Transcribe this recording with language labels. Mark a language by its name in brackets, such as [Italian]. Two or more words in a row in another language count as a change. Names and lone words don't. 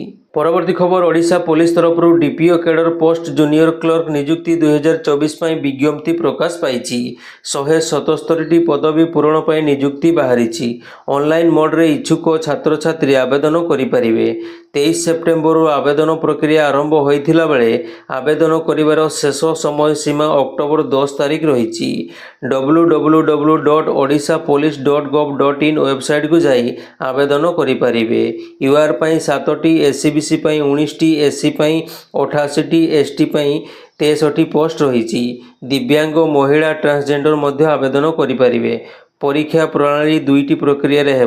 [Odia] ପରବର୍ତ୍ତୀ ଖବର, ଓଡ଼ିଶା ପୋଲିସ ତରଫରୁ ଡିପିଓ କ୍ୟାଡର ପୋଷ୍ଟ ଜୁନିୟର କ୍ଲର୍କ ନିଯୁକ୍ତି 2024 ପାଇଁ ବିଜ୍ଞପ୍ତି ପ୍ରକାଶ ପାଇଛି। 177ଟି ପଦବୀ ପୂରଣ ପାଇଁ ନିଯୁକ୍ତି ବାହାରିଛି। ଅନଲାଇନ୍ ମୋଡ୍ରେ ଇଚ୍ଛୁକ ଛାତ୍ରଛାତ୍ରୀ ଆବେଦନ କରିପାରିବେ। 23 ସେପ୍ଟେମ୍ବରରୁ ଆବେଦନ ପ୍ରକ୍ରିୟା ଆରମ୍ଭ ହୋଇଥିଲା ବେଳେ ଆବେଦନ କରିବାର ଶେଷ ସମୟ ସୀମା ଅକ୍ଟୋବର 10 ତାରିଖ ରହିଛି। www.odishapolice.gov.in ୱେବସାଇଟକୁ ଯାଇ ଆବେଦନ କରିପାରିବେ। ୟୁଆର୍ ପାଇଁ 7ଟି, ଏସ୍ସିବିସି ପାଇଁ 19ଟି, ଏସ୍ସି ପାଇଁ 88ଟି, ଏସ୍ଟି ପାଇଁ 63ଟି ପୋଷ୍ଟ ରହିଛି। ଦିବ୍ୟାଙ୍ଗ, ମହିଳା, ଟ୍ରାନ୍ସଜେଣ୍ଡର ମଧ୍ୟ ଆବେଦନ କରିପାରିବେ। ପରୀକ୍ଷା ପ୍ରଣାଳୀ 2ଟି ପ୍ରକ୍ରିୟାରେ ହେବ।